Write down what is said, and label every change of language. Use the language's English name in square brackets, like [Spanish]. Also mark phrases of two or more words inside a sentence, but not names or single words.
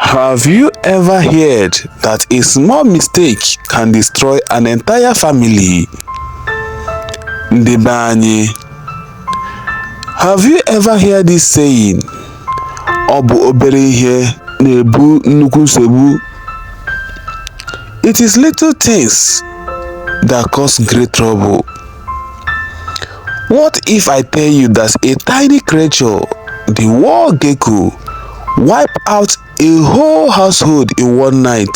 [English] Have you ever heard that a small mistake can destroy an entire family? [Igbo] Ndị be anyị, [English] have you ever heard this saying? [Igbo] Ọ bụ obere ihe na-ebu nnukwu nsogbu. [English] It is little things that cause great trouble. What if I tell you that a tiny creature, the Wall Gecko, wiped out a whole household in one night?